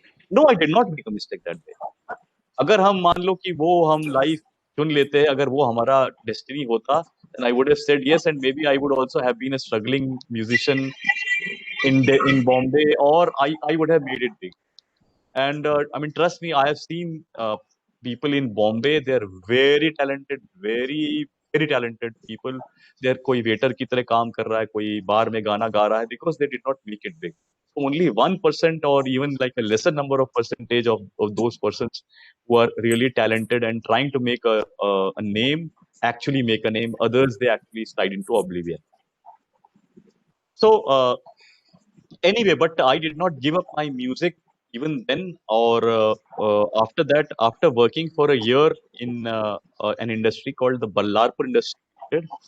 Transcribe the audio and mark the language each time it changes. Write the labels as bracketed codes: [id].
[en] No, I did not make a mistake that day. [hi] अगर हम मान लो कि वो हम लाइफ चुन लेते हैं, अगर वो हमारा डेस्टिनी होता, [en] then I would have said yes, and maybe I would also have been a struggling musician in Bombay, or I would have made it big. And I mean, trust me, I have seen people in Bombay. They're very talented, very very talented people. [hi] They're कोई waiter की तरह काम कर रहा है, कोई बार में गाना गा रहा है, [en] because they did not make it big. Only 1% or even like a lesser number of percentage of those persons who are really talented and trying to make a name actually make a name. Others, they actually slide into oblivion. So anyway, but I did not give up my music even then, or after that, after working for a year in an industry called the Ballarpur industry.